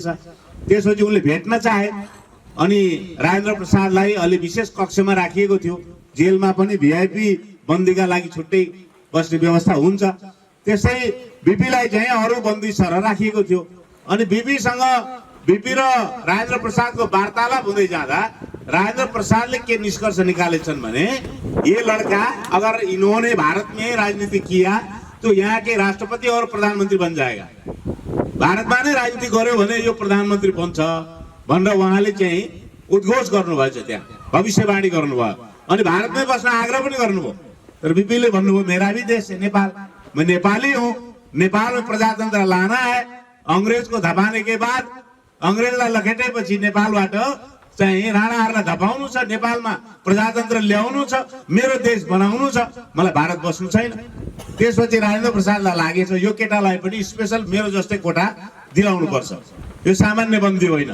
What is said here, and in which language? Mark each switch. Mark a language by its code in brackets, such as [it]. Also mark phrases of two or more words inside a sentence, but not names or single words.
[ne] त्यसपछि उनले भेट्न चाहे। अनि राजेन्द्र प्रसादलाई अलि विशेष कक्षमा राखिएको थियो, जेलमा पनि भिआइपी बन्दीका लागि छुट्टै बस्ने व्यवस्था हुन्छ। त्यसै बीपीलाई चाहिँ अरू बन्दी सर राखिएको थियो। अनि बीपीसँग बीपी र राजेंद्र प्रसाद को वार्तालाप हुँदै जाँदा राजेंद्र प्रसाद ने के निष्कर्ष निकाले भने [hi] ये लड़का अगर इन्होंने भारत में राजनीति किया तो यहाँ के राष्ट्रपति और प्रधानमंत्री बन जाएगा, [ne] भारत में नै राजनीति गर्यो भने यो प्रधानमंत्री बन्छ भनेर उहाँले चाहिँ उद्घोष गर्नुभएछ, त्यहाँ भविष्यवाणी गर्नुभयो अनि भारतमै बस्न आग्रह पनि गर्नुभयो। तर बीपीले भन्नुभयो [hi] मेरा भी देश है नेपाल, मैं नेपाली हूँ, नेपाल में प्रजातंत्र लाना है, अंग्रेज को धपाने के बाद [ne] अंग्रेजलाई लखेटेपछि नेपालबाट चाहिँ राणाहरूलाई धपाउनु छ, नेपालमा प्रजातन्त्र ल्याउनु छ, मेरो देश बनाउनु छ, मलाई भारत बस्नु छैन। त्यसपछि राजेंद्र प्रसादलाई लागेछ यो केटालाई पनि स्पेशल मेरो जस्तै कोठा दिलाउनु पर्छ, यो सामान्य बन्दी होइन।